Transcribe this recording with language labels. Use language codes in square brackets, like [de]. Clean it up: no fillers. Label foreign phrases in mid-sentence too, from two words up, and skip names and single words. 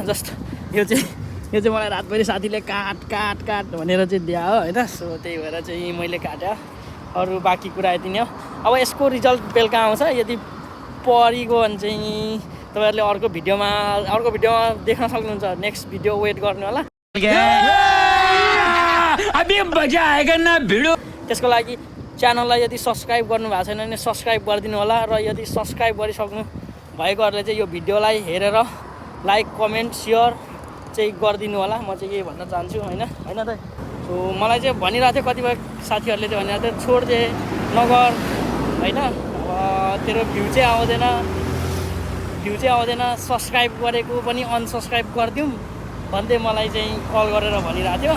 [ne] जस्ट यो चाहिँ मलाई रातभरि साथीले काट भनेर चाहिँ दियो होइन। सो त्यही भएर चाहिँ मैले काटेँ, अरू बाँकी कुरा यति नै हो। अब यसको रिजल्ट बेलुका आउँछ, यदि परिगयो भने चाहिँ तपाईँहरूले अर्को भिडियोमा देख्न सक्नुहुन्छ। [en] next video [ne] वेट गर्नु होला। [hi] अभी मजा आएगा ना भिडियो। [ne] त्यसको लागि च्यानललाई यदि सब्सक्राइब गर्नु भएको छैन भने सब्सक्राइब गरिदिनु होला, र यदि सब्सक्राइब गरिसक्नु भएकोहरूले चाहिँ यो भिडियोलाई हेरेर [en] like comment share [ne] चाहिँ गरिदिनु होला। म चाहिँ यही भन्न चाहन्छु होइन त। सो मलाई चाहिँ भनिरहेको थियो कतिपय साथीहरूले चाहिँ भनिरहेको थियो [hi] छोड दे [ne] नगर होइन, अब तेरो भ्यू चाहिँ आउँदैन, सब्सक्राइब गरेको पनि अनसब्सक्राइब गरिदिउँ भन्दै मलाई चाहिँ कल गरेर भनिरहेको थियो।